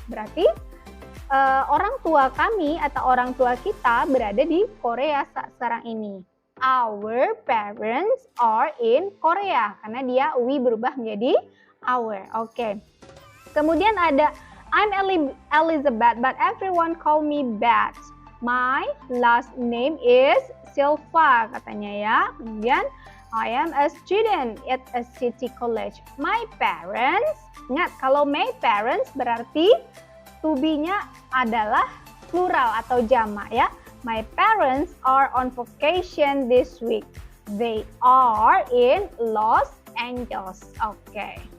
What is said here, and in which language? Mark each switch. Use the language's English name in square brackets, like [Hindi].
[Indonesian] Berarti orang tua kami atau orang tua kita berada di Korea sekarang ini. [English] Our parents are in Korea. [Indonesian] Karena dia we berubah menjadi our. Oke. Kemudian ada [English] I'm Elizabeth but everyone call me Beth. My last name is Silva [Indonesian] katanya ya. Kemudian [English] I am a student at a city college. [Indonesian] My parents, ingat kalau [English] my parents [Indonesian] berarti to be-nya adalah plural atau jamak ya. [English] My parents are on vacation this week. They are in Los Angeles. Okay.